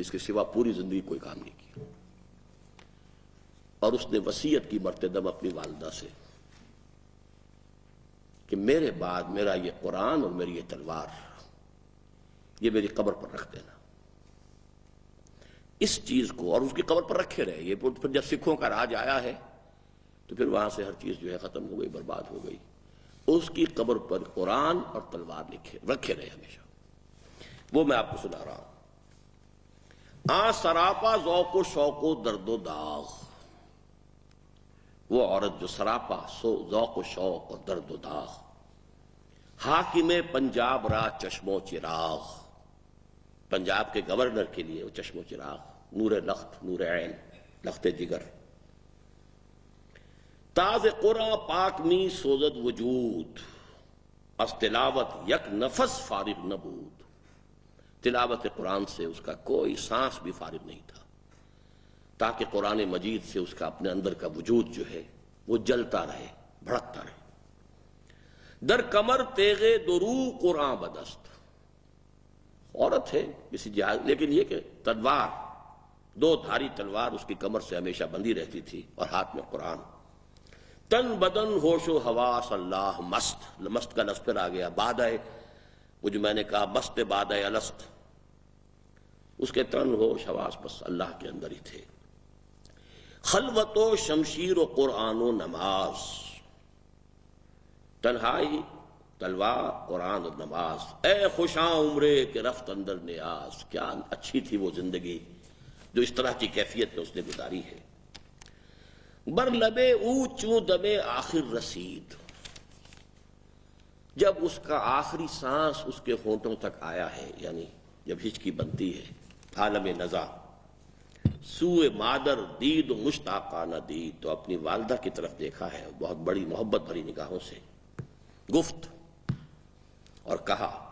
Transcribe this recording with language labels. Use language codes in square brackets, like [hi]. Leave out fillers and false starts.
[ur] اس کے سوا پوری زندگی کوئی کام نہیں کیا. اور اس نے وصیت کی مرتدم اپنی والدہ سے کہ میرے بعد میرا یہ قرآن اور میری یہ تلوار یہ میری قبر پر رکھ دینا. اس چیز کو اور اس کی قبر پر رکھے رہے. یہ پھر جب سکھوں کا راج آیا ہے تو پھر وہاں سے ہر چیز جو ہے ختم ہو گئی، برباد ہو گئی. اس کی قبر پر قرآن اور تلوار رکھے رہے ہمیشہ. وہ میں آپ کو سنا رہا ہوں. [fa] سراپا ذوق و شوق و درد و داغ. [ur] وہ عورت جو سراپا ذوق و شوق اور درد و داغ. [fa] حاکم پنجاب را چشم و چراغ. [ur] پنجاب کے گورنر کے لیے وہ چشم و چراغ، نور لخت، نور عین، لخت جگر. [fa] تاز قرآن پاک می سوزد وجود، از تلاوت یک نفس فارغ نبود. [ur] تلاوت قرآن سے اس کا کوئی سانس بھی فارغ نہیں تھا، تاکہ قرآن مجید سے اس کا اپنے اندر کا وجود جو ہے وہ جلتا رہے، بھڑکتا رہے. [fa] در کمر تیغے درو قرآن بدست. [ur] عورت ہے کسی جہاز، لیکن یہ کہ تلوار، دو دھاری تلوار اس کی کمر سے ہمیشہ بندھی رہتی تھی، اور ہاتھ میں قرآن. [fa] تن بدن ہوش و حواس اللہ مست. [ur] مست کا لفظ پھر آ گیا. بادہ، وہ جو میں نے کہا مست بادہ الست، اس کے تن ہوش حواس بس اللہ کے اندر ہی تھے. [fa] خلوت و شمشیر و قرآن و نماز. [ur] تنہائی، تلوار، قرآن اور نماز. [fa] اے خوشاں عمرے کہ رفت اندر نیاز. [ur] کیا اچھی تھی وہ زندگی جو اس طرح کی کیفیت میں اس نے گزاری ہے. [fa] بر لبے او چوں دمے آخر رسید. [ur] جب اس کا آخری سانس اس کے ہونٹوں تک آیا ہے، یعنی جب ہچکی بنتی ہے، عالم نزا. [fa] سوئے مادر دید و مشتاقانہ دید. [ur] تو اپنی والدہ کی طرف دیکھا ہے بہت بڑی محبت بھری نگاہوں سے. گفت اور کہا